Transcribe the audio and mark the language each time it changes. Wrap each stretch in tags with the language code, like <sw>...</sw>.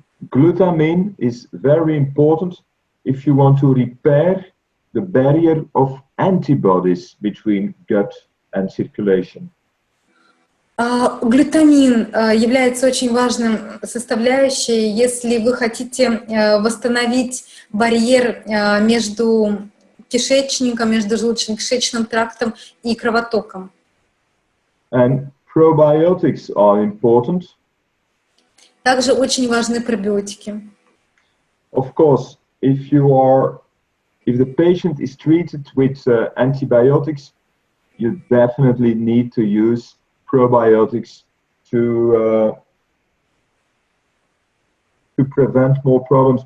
<en>Glutamine is very important if you want to repair the barrier of antibodies between gut and circulation.</en> <ru>Глютамин является очень важным составляющей, если вы хотите восстановить барьер между кишечником, между желудочно-кишечным трактом и кровотоком.</ru> <en>And probiotics are important.</en> <ru>Также очень важны пробиотики.</ru> <en>Of course, if the patient is treated with antibiotics, you definitely need to use probiotics to prevent more problems.</en>